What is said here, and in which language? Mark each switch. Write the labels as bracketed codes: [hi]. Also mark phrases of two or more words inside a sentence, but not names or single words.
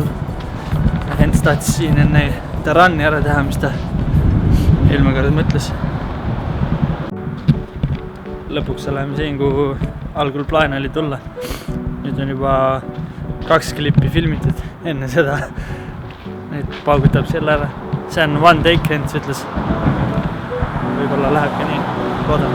[et] Hens tahtis siin enne ranni ära teha, mis ta eelmine kord mõtles. Lõpuks oleme siin, kuhu algul plaan oli tulla. Nüüd on juba 2 klippi filmitud enne seda. Nüüd paugutab selle ära. See on [en] one take, [et] Hens ütles. Võib-olla läheb ka nii. Loodame.